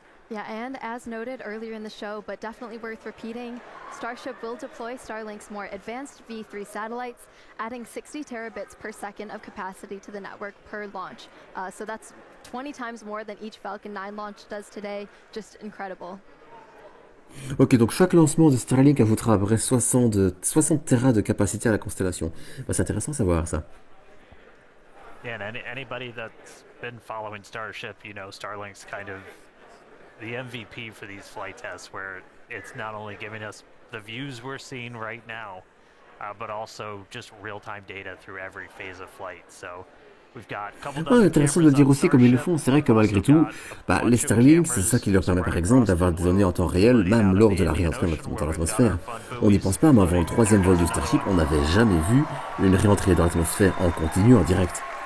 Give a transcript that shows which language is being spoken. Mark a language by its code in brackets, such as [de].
[en] Yeah, and as noted earlier in the show, but definitely worth repeating, Starship will deploy Starlink's more advanced V3 satellites, adding 60 terabits per second of capacity to the network per launch. So that's 20 times more than each Falcon 9 launch does today. Just incredible. [fr] Ok, donc chaque lancement de Starlink ajoutera à peu près 60 Tera de capacité à la constellation. Bah, c'est intéressant de savoir ça. [en] Yeah, and anybody that's been following Starship, you know, Starlink's kind of the MVP for these flight tests, where it's not only giving us the views we're seeing right now, but also just real-time data through every phase of flight. So we've got a couple dozen [fr] intéressant de le dire aussi comme ils le font. C'est vrai que malgré tout, les Starlink, c'est ça qui leur permet par exemple d'avoir des données en temps réel, même lors de la réentrée dans l'atmosphère. On n'y pense pas, mais avant le 3e vol du Starship, on n'avait jamais vu une réentrée dans l'atmosphère en continu, en direct.